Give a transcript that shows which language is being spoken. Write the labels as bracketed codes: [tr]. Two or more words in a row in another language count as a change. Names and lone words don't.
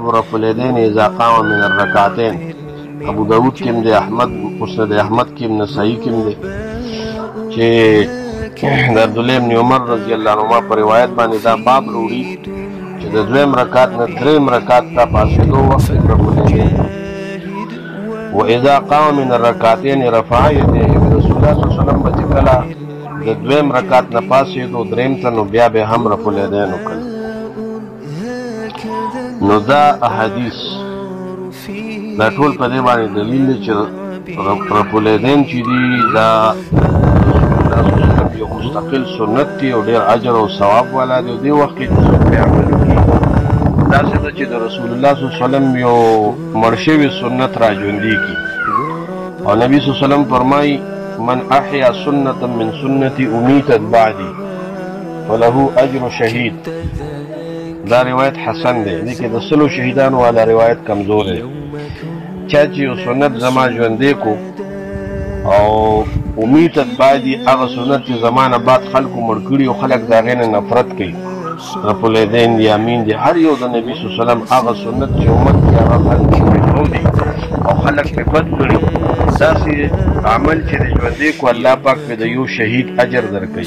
[ar] رفع الیدین اذا قام من الرکعتین، [ps] ابو داود کې هم دی، احمد مسند احمد کې هم، نسائی کې هم دی، چې د عبدالله بن عمر [ar] رضی الله عنهما [ps] په روایت باندې دا باب وروړي چې د دویم رکعت نه دریم رکعت ته پاسېدو وخت کې [ar] رفع الیدین و اذا قام من الرکعتین رفع یدیه. [ps] رسول الله [ar] صلی الله علیه وسلم [ps] به چې کله د دویم رکعت نه پاسېدو دریم ته نو بیا به هم [ar] رفع الیدین [ps] وکړل. نو دا احادیث دا ټول په دې باندې دلیل دی چې [ar] رفع الیدین [ps] چې دي دا یو مستقل سنت دی او ډېر اجر او ثواب والا دی. او دې وخت کې چې څوک پرې عمل وکړي داسې ده چې د رسول الله [ar] صلی الله علیه وسلم [ps] یو مړ شوي سنت را ژوندي کړي. او نبي [ar] صلی الله علیه وسلم [ps] فرمایي [ar] من احیا سنة من سنتي امیتت بعدی فله اجر شهید. [ps] دا روایت حسن دی، دې کې د سلو شهیدانو والا روایت کمزور دی. چا چې یو سنت زما ژوندی کو او [ar] امیتت بعدی، [ps] هغه سنت چې زما نه بعد خلکو مړ کړي او خلک د هغې نه نفرت کوي، [ar] رفع الیدین [ps] دی، امین دی، هر یو د نبي [ar] صلی الله علیه وسلم [ps] هغه سنت چې امت کې هغه خلک پرېښودي او خلک پرې بد کړي، داسې عمل چې د ژوندی کو الله پاک پې د یو شهید اجر درکوي.